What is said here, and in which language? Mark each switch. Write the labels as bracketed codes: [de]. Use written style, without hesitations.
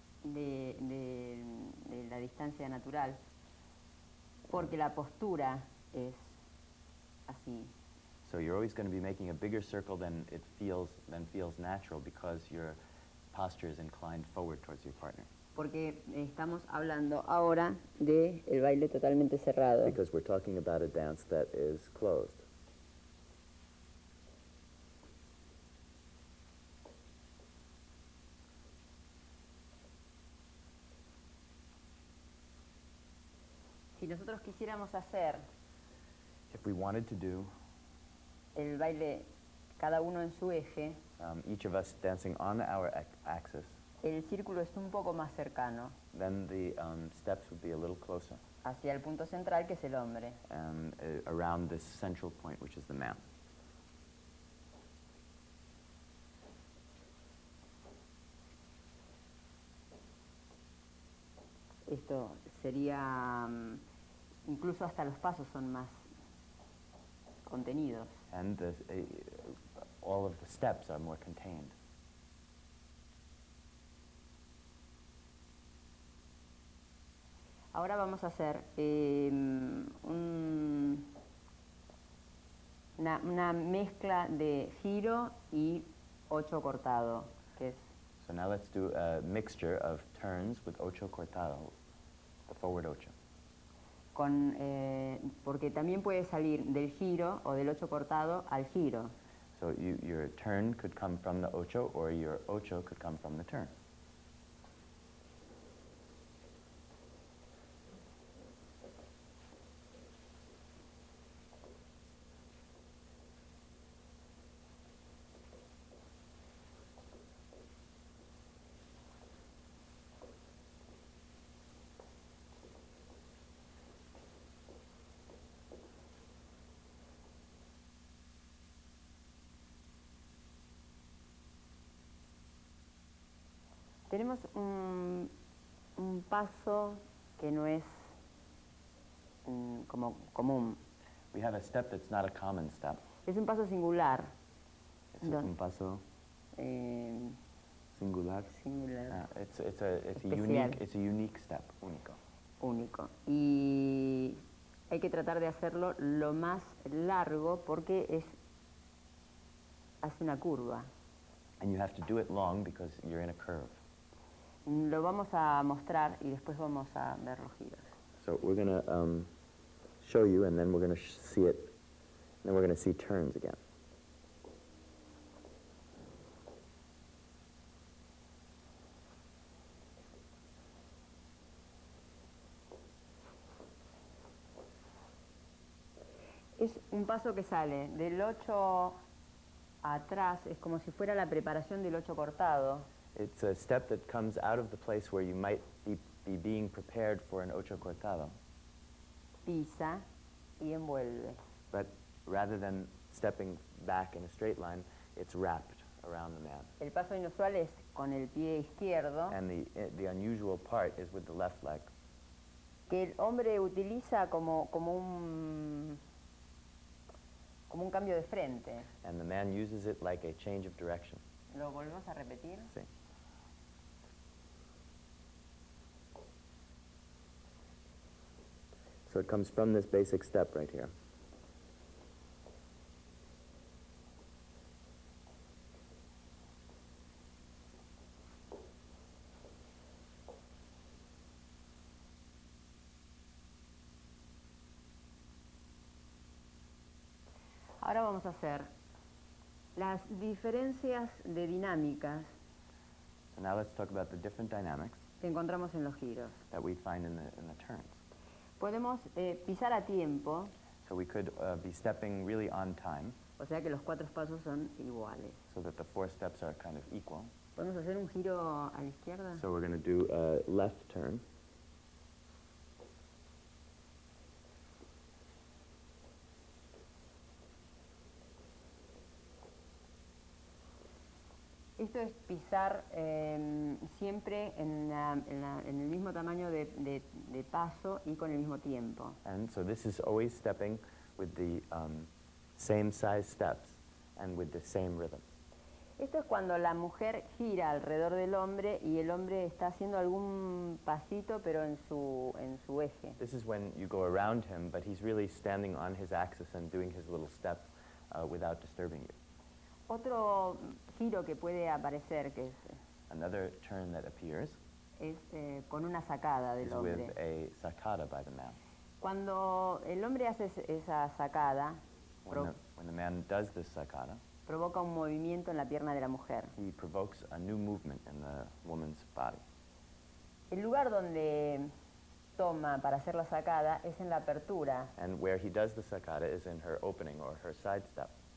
[es] de la distancia natural, porque la postura es así. [en] so you're always going to be making a bigger circle than feels natural, because your posture is inclined forward towards your partner. [es] Porque estamos hablando ahora de el baile totalmente cerrado. [en] Because we're talking about a dance that is closed. [es] nosotros quisiéramos hacer [en] if we wanted to do [es] el baile cada uno en su eje, [en] each of us dancing on our axis, [es] el círculo es un poco más cercano [en] then the steps would be a little closer [es] hacia el punto central, que es el hombre. [en] and around this central point, which is the man. [es] Esto sería, incluso hasta los pasos son más contenidos. [en] And all of the steps are more contained. [es] Ahora vamos a hacer una mezcla de giro y 8 cortado, que es [en] So now let's do a mixture of turns with ocho cortado, the forward ocho. [es] Porque también puede salir del giro o del 8 cortado al giro. [en] So your turn could come from the ocho, or your ocho could come from the turn. [es] Tenemos un paso que no es como común. [en] We have a step that's not a common step. [es] Es un paso singular. [en] It's [es] un paso singular. Singular. [en] It's a unique step, único. [es] Único. Y hay que tratar de hacerlo lo más largo porque hace una curva. [en] And you have to do it long because you're in a curve. [es] Lo vamos a mostrar y después vamos a ver los giros. [en] So we're going to show you, and then we're going to see it, and then we're going to see turns again. [es] Es un paso que sale del 8 atrás, es como si fuera la preparación del 8 cortado. [en] It's a step that comes out of the place where you might be being prepared for an ocho cortado. [es] Pisa y envuelve. [en] But rather than stepping back in a straight line, it's wrapped around the man. [es] El paso inusual es con el pie izquierdo, [en] And the unusual part is with the left leg, [es] que el hombre utiliza como un cambio de frente. [en] and the man uses it like a change of direction. [es] ¿Lo volvemos a repetir? [en] See? So it comes from this basic step right here. [es] Ahora vamos a hacer las diferencias de dinámicas [en] So now let's talk about the different dynamics [es] que encontramos en los giros. [en] that we find in the turns. [es] Podemos pisar a tiempo, [en] So we could be stepping really on time, [es] o sea que los 4 pasos son iguales. [en] so that the 4 steps are kind of equal. [es] Podemos hacer un giro a la izquierda. [en] So we're going to do a left turn. [es] Esto es pisar siempre en el mismo tamaño de paso y con el mismo tiempo. [en] And so this is always stepping with the same size steps and with the same rhythm. [es] Esto es cuando la mujer gira alrededor del hombre y el hombre está haciendo algún pasito pero en su eje. [en] This is when you go around him, but he's really standing on his axis and doing his little step without disturbing you. [es] Otro giro que puede aparecer, que [en] Another turn that appears [es] es con una sacada [en] is [es] del [en] with [es] hombre. [en] a sacada by the man. [es] Cuando el hombre hace esa sacada, [en] When the man does this sacada, [es] provoca un movimiento en la pierna de la mujer. [en] he provokes a new movement in the woman's body. [es] El lugar donde toma para hacer la sacada es en la apertura. [en] And where he does the sacada is in her opening or her side step.